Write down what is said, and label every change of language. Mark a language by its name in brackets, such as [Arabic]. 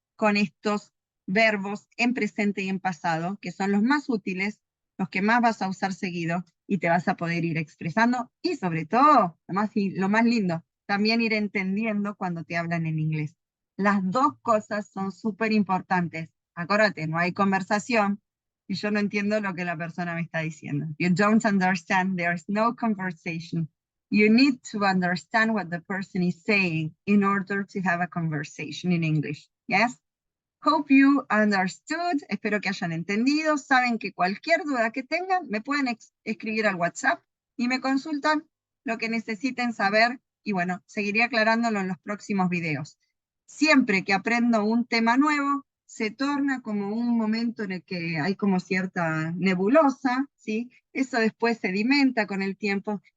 [Spanish] Con estos verbos en presente y en pasado, que son los más útiles, los que más vas a usar seguido y te vas a poder ir expresando y sobre todo, lo más lindo, también ir entendiendo cuando te hablan en inglés. Las dos cosas son súper importantes. Acuérdate, no hay conversación y yo no entiendo lo que la persona me está diciendo. [English] You don't understand, there's no conversation. You need to understand what the person is saying in order to have a conversation in English. Yes? Hope you understood. [Spanish] Espero que hayan entendido. Saben que cualquier duda que tengan me pueden escribir al WhatsApp y me consultan lo que necesiten saber y bueno, seguiré aclarándolo en los próximos videos. Siempre que aprendo un tema nuevo, se torna como un momento en el que hay como cierta nebulosa, ¿sí? Eso después sedimenta con el tiempo,